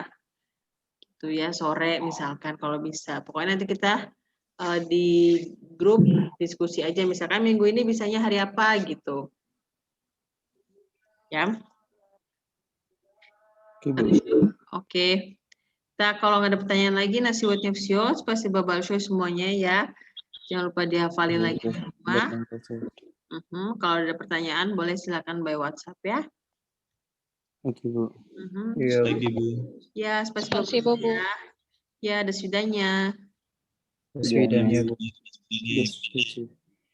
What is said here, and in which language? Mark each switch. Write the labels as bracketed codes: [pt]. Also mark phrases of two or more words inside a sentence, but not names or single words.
[id] Gitu ya, sore misalkan kalau bisa. Pokoknya nanti kita di grup diskusi aja. Misalkan minggu ini bisanya hari apa gitu. Ya. Oke. Nah, kalau nggak ada pertanyaan lagi, [ru] сегодня все. Спасибо большое semuanya ya. [id] Jangan lupa dihafalin lagi di rumah. Kalau ada pertanyaan, boleh silakan by WhatsApp ya. Oke, Bu. Iya, Baik, Ibu. Ya, [ru] spasibo Spasibo, [id] Bu. ya. Ya, [ru] до свидания. До свидания, [id] Bu. Ini [en] Yes.